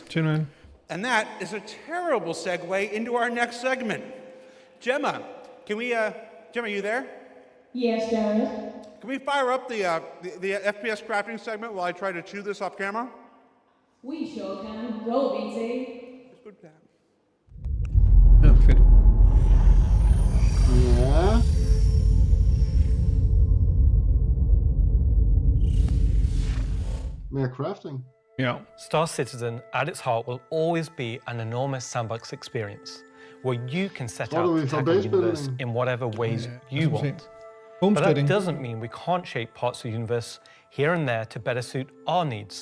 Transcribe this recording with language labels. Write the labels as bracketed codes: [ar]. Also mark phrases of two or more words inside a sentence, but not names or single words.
[da] Kom her, [en] and that is a terrible segue into our next segment. Gemma, can we, Gemma, are you there? Yes, Jared. Can we fire up the FPS crafting segment while I try to chew this off camera? We sure can. Roll, BT. [da] Ja, fedt. Ja. Mere crafting. [en] Yeah. Star Citizen, at its heart, will always be an enormous sandbox experience where you can set out to tackle the universe in whatever ways you want. But that doesn't mean we can't shape parts of the universe here and there to better suit our needs.